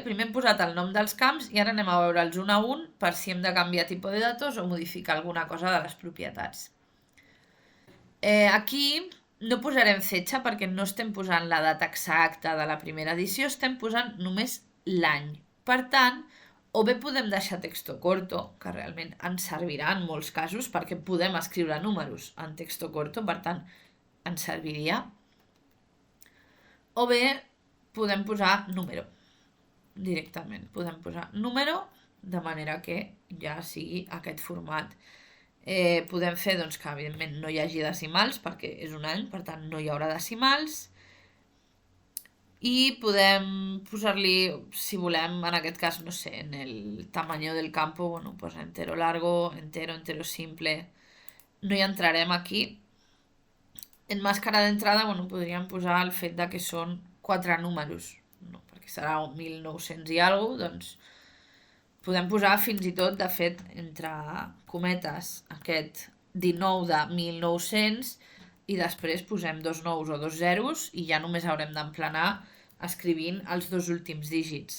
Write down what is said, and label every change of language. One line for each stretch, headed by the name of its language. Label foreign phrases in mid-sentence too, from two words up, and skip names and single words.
Catalan: Primer hem posat el nom dels camps i ara anem a veure'ls un a un per si hem de canviar tipus de datos o modificar alguna cosa de les propietats. Aquí no posarem fetge perquè no estem posant la data exacta de la primera edició, estem posant només l'any. Per tant, o bé podem deixar
Spanish: texto corto,
Catalan: que realment ens servirà en molts casos perquè podem escriure números en
Spanish: texto corto,
Catalan: per tant, ens serviria. O bé podem posar número directament. Podem posar número de manera que ja sigui aquest format. Podem fer doncs, que evidentment no hi hagi decimals perquè és un any, per tant no hi haurà decimals, i podem posar-li, si volem, en aquest cas, no sé,
Spanish: en el tamaño del campo, bueno, pues entero largo, entero simple,
Catalan: no hi entrarem aquí. En màscara d'entrada, bueno, podríem posar el fet de que són 4 números, no, perquè serà 1900 i alguna cosa, doncs podem posar fins i tot, de fet, entre cometes, aquest 19 de 1900 i després posem 2 nous o 2 zeros i ja només haurem d'emplenar escrivint els 2 últims dígits.